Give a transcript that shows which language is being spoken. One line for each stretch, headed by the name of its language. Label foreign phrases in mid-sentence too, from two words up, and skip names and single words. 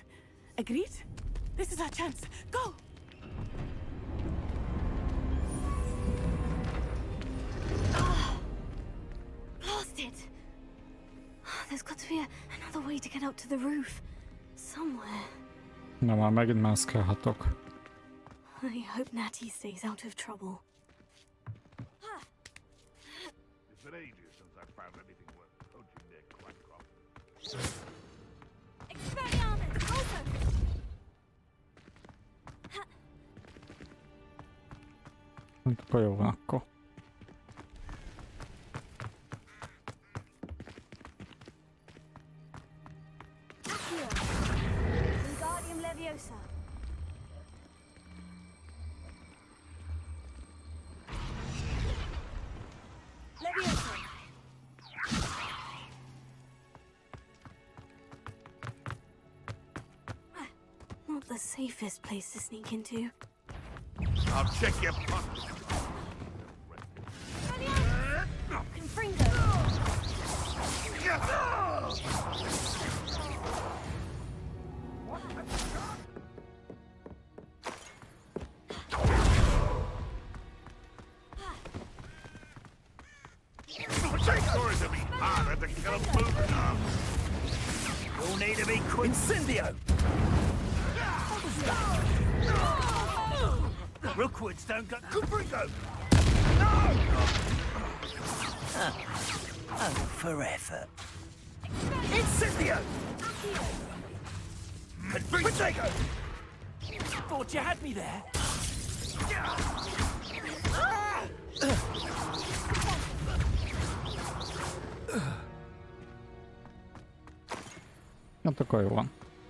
English: Agreed? This is our chance. Go! Blasted! There's got to be another way to get up to the roof. Somewhere.
Hungarian: Na már megint mászkálhatok.
English: I hope Natty stays out of trouble. It's been ages since I found anything worth poaching near Quackcroft. Expelliarmus! Also!
Hungarian: Akkor jó van akkor.
English: Wingardium Leviosa. Leviosa. Not the safest place to sneak into. I'll check your pockets. Confringo. It's going to be harder to kill a blue now. You'll need to be quick. Incendio! Rookwoods don't go. Confringo! Oh, for effort. Incendio! Confringo! Thought you had me there.
Hungarian: Hát akkor jó van.